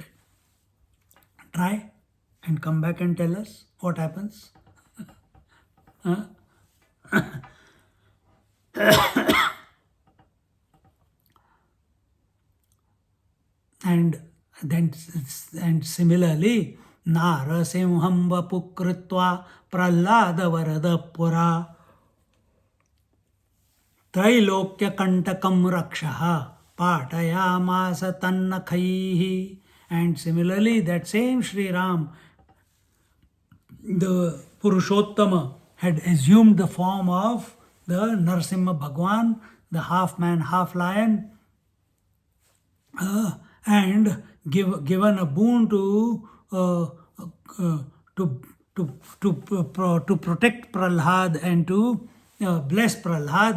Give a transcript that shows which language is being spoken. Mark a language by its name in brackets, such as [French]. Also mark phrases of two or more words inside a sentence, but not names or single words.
[English] Try and come back and tell us what happens. Huh? And similarly, [Sanskrit] नरसिंहं वपुः कृत्वा प्रह्लाद वरदः पुरा त्रैलोक्य कण्टकं रक्षः पातयामास तन्नखैः. [English] And similarly, that same Sri Ram, the Purushottama, had assumed the form of the Narasimha Bhagwan, the half man, half lion, and given a boon to protect Prahlad and to bless Prahlad.